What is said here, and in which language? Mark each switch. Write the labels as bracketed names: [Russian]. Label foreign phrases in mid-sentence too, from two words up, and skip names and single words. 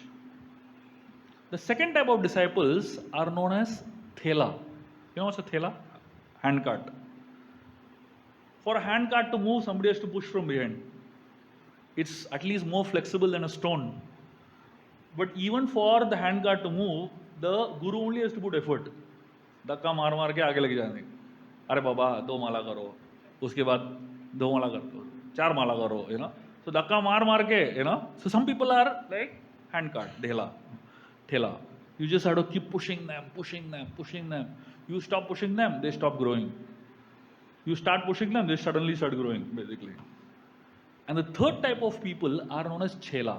[English] The second type of disciples are known as Thela. You know what's a Thela? Handcart. For a handcart to move, somebody has to push from behind. It's at least more flexible than a stone. But even for the handcart to move, the guru only has to put effort. [Hindi] धक्का मार मार के आगे लेके जाने. अरे बाबा 2 माला करो, उसके बाद 2 माला कर दो, 4 माला करो, [English] you know. [Hindi] So धक्का मार मार के, [English] you know. So some people are like handcart, thela. You just have to keep pushing them, pushing them, pushing them. You stop pushing them, they stop growing. You start pushing them, they suddenly start growing, basically. And the third type of people are known as Chela.